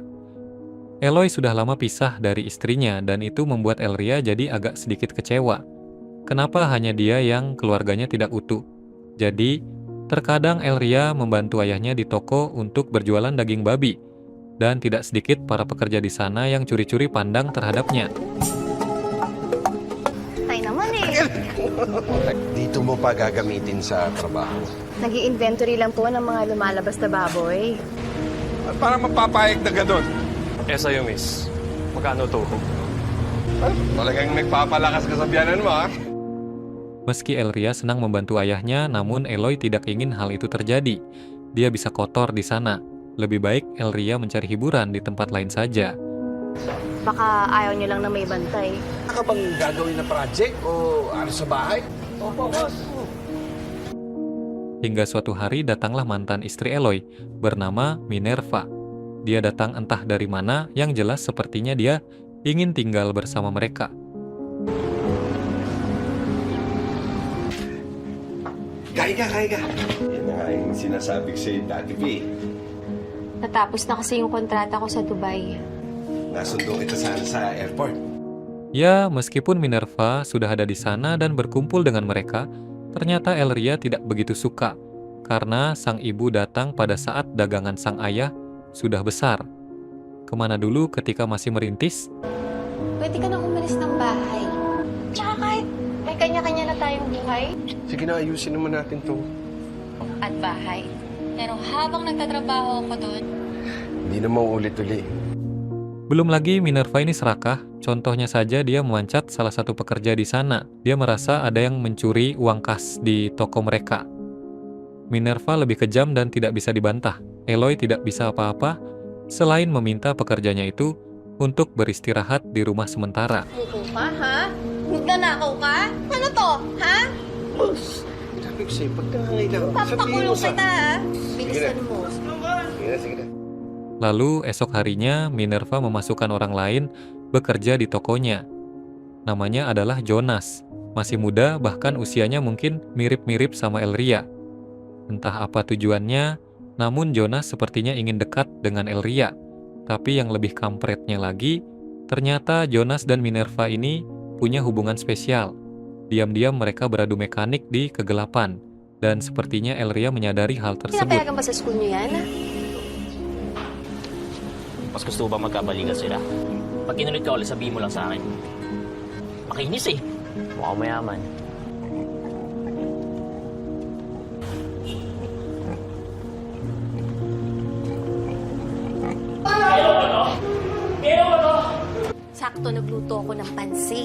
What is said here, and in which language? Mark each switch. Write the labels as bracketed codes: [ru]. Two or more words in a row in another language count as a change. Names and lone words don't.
[id] Eloy sudah lama pisah dari istrinya dan itu membuat Elria jadi agak sedikit kecewa. Kenapa hanya dia yang keluarganya tidak utuh? Jadi, terkadang Elria membantu ayahnya di toko untuk berjualan daging babi. Dan tidak sedikit para pekerja di sana yang curi-curi pandang terhadapnya. [tl] Tay naman eh. Dito mo pa gagamitin sa trabaho. Nag-i-inventory lang po ng mga lumalabas na baboy. Para mapapayag na gano'n. Sa'yo, miss. Magkano to? Talagang nagpapalakas ka sa biyanan mo, ha? [id] Meski Elria senang membantu ayahnya, namun Eloy tidak ingin hal itu terjadi. Dia bisa kotor di sana. Lebih baik Elria mencari hiburan di tempat lain saja. [tl] Baka ayaw niyo lang na may bantay. Ano bang gagawin na project o ano sa bahay? Opo, boss. [id] Hingga suatu hari datanglah mantan istri Eloy, bernama Minerva. Dia datang entah dari mana, yang jelas sepertinya dia ingin tinggal bersama mereka. [tl] Kaya ka. Yan na nga yung sinasabi ko sa'yo dati, B. Natapos na kasi yung kontrata ko sa Dubai. Nasundo kita sana sa airport. [id] Ya, meskipun Minerva sudah ada di sana dan berkumpul dengan mereka, ternyata Elria tidak begitu suka, karena sang ibu datang pada saat dagangan sang ayah sudah besar. Kemana dulu ketika masih merintis? [tl] Pwede ka nang umalis ng bahay. Tsaka kahit may kanya-kanya na tayong buhay Sige na, ayusin naman natin to. at bahay. Pero habang nagtatrabaho ako doon, Hindi na mauulit-uli. [id] Belum lagi Minerva ini serakah, contohnya saja dia memancat salah satu pekerja di sana. Dia merasa ada yang mencuri uang kas di toko mereka. Minerva lebih kejam dan tidak bisa dibantah. Eloy tidak bisa apa-apa selain meminta pekerjanya itu untuk beristirahat di rumah sementara. [tl] Muko ka, ha? Nagnanakaw ka? Ano to, ha? Boss, sabi ko sa'yo, pagkakailangan. Papakulong kita, ha? Sige Bilisan na. mo. Sige na. [id] Lalu esok harinya Minerva memasukkan orang lain bekerja di tokonya. Namanya adalah Jonas. Masih muda, bahkan usianya mungkin mirip-mirip sama Elria. Entah apa tujuannya, namun Jonas sepertinya ingin dekat dengan Elria. Tapi yang lebih kampretnya lagi, ternyata Jonas dan Minerva ini punya hubungan spesial. Diam-diam mereka beradu mekanik di kegelapan. Dan sepertinya Elria menyadari hal tersebut. [tl] Pinapayagan ba sa school niyo yan, ha? Mas gusto ba magkabalikan sila? Pag kinulit ka ulit, sabihin mo lang sa akin. Makinis eh. Mukhang mayaman. sakto nagluto ako ng pansit.